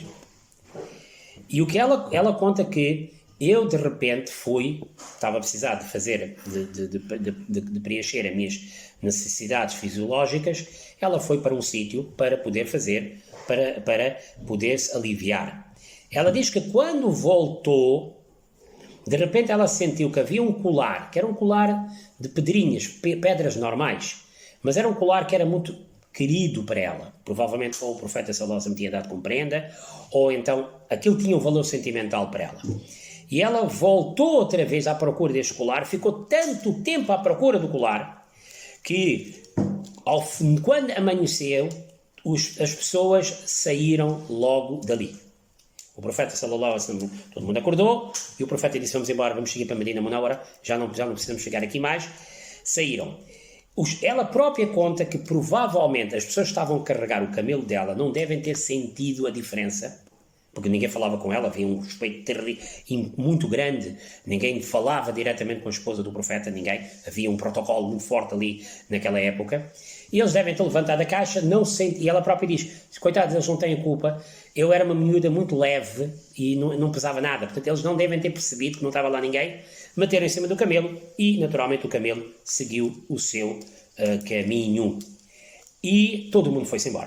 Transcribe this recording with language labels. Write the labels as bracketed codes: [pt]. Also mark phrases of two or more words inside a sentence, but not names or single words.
[pt] E o que ela conta que eu de repente estava a precisar de fazer, de preencher as minhas necessidades fisiológicas, ela foi para um sítio para poder fazer, para poder-se aliviar. Ela diz que quando voltou, de repente ela sentiu que havia um colar, que era um colar de pedrinhas, pedras normais, mas era um colar que era muito querido para ela. Provavelmente ou o profeta [ar] صلى الله عليه وسلم [pt] tinha dado como prenda, ou então aquilo tinha um valor sentimental para ela. E ela voltou outra vez à procura deste colar, ficou tanto tempo à procura do colar, que quando amanheceu, as pessoas saíram logo dali. O profeta [ar] صلى الله عليه وسلم, [pt] todo mundo acordou, e o profeta disse: vamos embora, vamos seguir para Medina Munawara, já não precisamos chegar aqui mais. Saíram. Ela própria conta que provavelmente as pessoas que estavam a carregar o camelo dela não devem ter sentido a diferença, porque ninguém falava com ela, havia um respeito muito grande, ninguém falava diretamente com a esposa do profeta, ninguém, havia um protocolo muito forte ali naquela época, e eles devem ter levantado a caixa, e ela própria diz: coitados, eles não têm culpa, eu era uma miúda muito leve e não pesava nada, portanto eles não devem ter percebido que não estava lá ninguém, meteram em cima do camelo e naturalmente o camelo seguiu o seu caminho e todo o mundo foi-se embora.